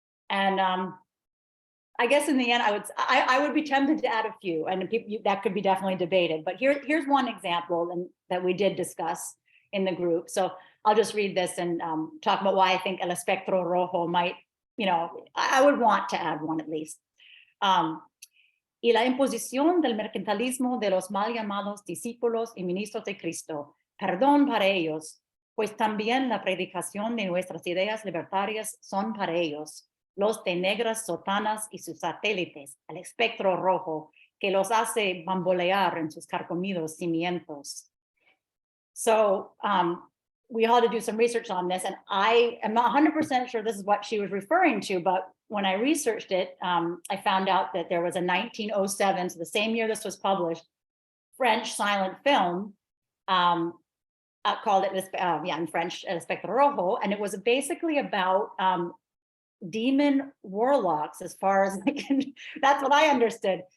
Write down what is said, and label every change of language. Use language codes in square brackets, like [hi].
[en] And I guess in the end, I would be tempted to add a few, and that could be definitely debated. But here's one example that we did discuss in the group. So I'll just read this and talk about why I think el espectro rojo might, I would want to add one at least. [es] Y la imposición del mercantilismo de los mal llamados discípulos y ministros de Cristo, perdón para ellos, pues también la predicación de nuestras ideas libertarias son para ellos, los de negras sotanas y sus satélites, el espectro rojo, que los hace bambolear en sus carcomidos cimientos. [en] So we all had to do some research on this, and I am not 100% sure this is what she was referring to, but when I researched it, I found out that there was a 1907, so the same year this was published, French silent film called it, in French, El Espectro Rojo, and it was basically about demon warlocks, as far as I can, that's what I understood.